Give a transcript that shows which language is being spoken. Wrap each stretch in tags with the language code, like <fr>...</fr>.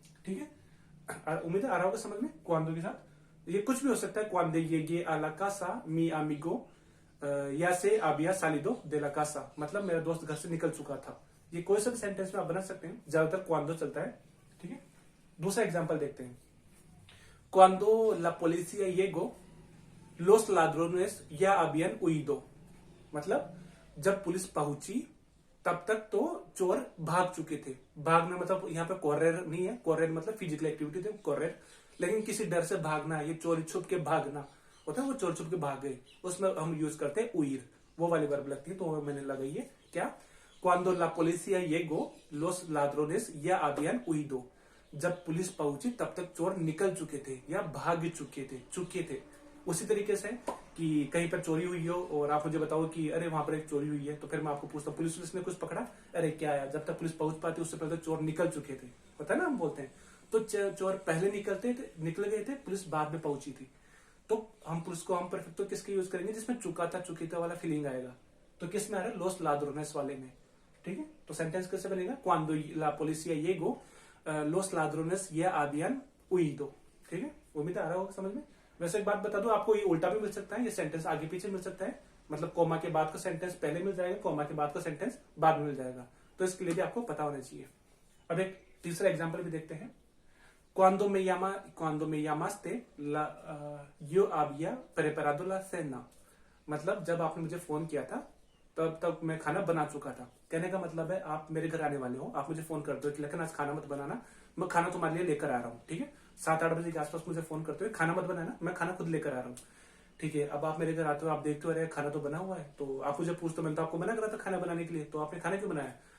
<hi>ठीक है, उम्मीद है आ रहा होगा समझ में। क्वांडो के साथ ये कुछ भी हो सकता है,</hi> <es>क्वांडे येगे आ ला casa mi amigo</es> <hi>या</hi> <es>से आबिया सालिदो de la casa,</es> <hi>मतलब मेरा दोस्त घर से निकल चुका था। ये कोई सा भी सेंटेंस में आप बना सकते हैं, ज्यादातर क्वांडो चलता है। ठीक है, दूसरा एग्जाम्पल देखते हैं।</hi> <es>Cuando la policía llegó, los ladrones ya habían huido.</es> <hi>मतलब जब पुलिस पहुंची तब तक तो चोर भाग चुके थे। भागना मतलब यहाँ पे कोर्रेर नहीं है, कोर्रेर मतलब फिजिकल एक्टिविटी थे कोर्रेर, लेकिन किसी डर से भागना, ये चोरी छुप के भागना होता है, वो चोर छुप के भाग गए, उसमें हम यूज करते हैं उइर, वो वाली वर्ब लगती है, तो वो मैंने लगाई है क्या,</hi> <es>cuando la policía llegó los ladrones ya habían huido।</es> <hi>जब पुलिस पहुंची तब तक चोर निकल चुके थे या भाग चुके थे। उसी तरीके से कि कहीं पर चोरी हुई हो और आप मुझे बताओ कि अरे वहां पर एक चोरी हुई है, तो फिर मैं आपको पूछता हूँ पुलिस ने कुछ पकड़ा, अरे क्या आया, जब तक पुलिस पहुंच पाती उससे पहले तो चोर निकल चुके थे, पता है ना, हम बोलते हैं तो चोर पहले निकल गए थे, पुलिस बाद में पहुंची थी। तो हम पुलिस को हम परफेक्ट तो किसके यूज करेंगे, जिसमें चुकी था वाला फीलिंग आएगा, तो किस में आ रहा है,</hi> <es>लोस लाद्रोनेस</es> <hi>वाले में। ठीक है, तो सेंटेंस कैसे बनेगा,</hi> <es>cuando la policía llegó los ladrones ya habían huido।</es> <hi>ठीक है, उम्मीद आ रहा होगा समझ में। वैसे एक बात बता दूं आपको, ये उल्टा भी मिल सकता है, ये सेंटेंस आगे पीछे मिल सकता है, मतलब कोमा के बाद का सेंटेंस पहले मिल जाएगा, कोमा के बाद का सेंटेंस बाद में मिल जाएगा, तो इसके लिए भी आपको पता होना चाहिए। अब एक तीसरा एग्जांपल भी देखते हैं।</hi> <es>cuando me llamaste yo había preparado la cena।</es> <hi>मतलब जब आपने मुझे फोन किया था तब तक मैं खाना बना चुका था। कहने का मतलब है आप मेरे घर आने वाले हो, आप मुझे फोन करते हो कि लेकिन आज खाना मत बनाना, मैं खाना तुम्हारे लिए लेकर आ रहा हूँ। ठीक है, 7-8 बजे के आसपास मुझे फोन करते हो, खाना मत बनाना, मैं खाना खुद लेकर आ रहा हूँ। ठीक है, अब आप मेरे घर आते हो, आप देखते हो अरे खाना तो बना हुआ है, तो आप मुझे पूछते हो मैंने तो आपको मना करा था खाना बनाने के लिए, तो आपने खाना क्यों बनाया।</hi>